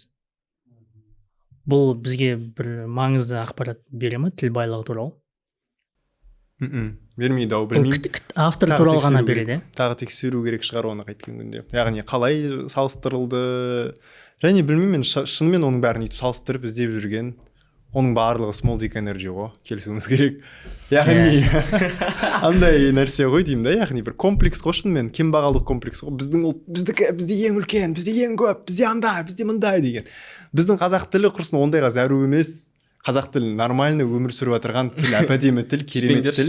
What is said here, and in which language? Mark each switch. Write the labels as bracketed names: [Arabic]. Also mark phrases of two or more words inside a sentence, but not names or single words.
[Kazakh] Бұл бізге бір маңызды ақпарат бере ме тіл байлығы туралы? Бермейді ау, білмеймін. Автор туралы ғана береді. Тағы тексеру керек шығар оны қайткен күнде. Яғни қалай салыстырылды. Және білмеймін, шынымен оның бәрін үйтіп салыстырып іздеп жүрген. Оның барлығы [English] small dick energy [Kazakh] ғой, келісуіміз керек. Яғни андай нәрсе ғой деймін да, яғни бір комплекс ғой шынымен, кембағалдық комплекс ғой. Бізде ең үлкен, бізде ең көп, бізде андай, бізде мындай деген. Біздің қазақ тілі құрсын ондайға зәру емес. Қазақ тілі нормальный өмір сүріп отырған тіл, әп-әдемі тіл, керемет тіл.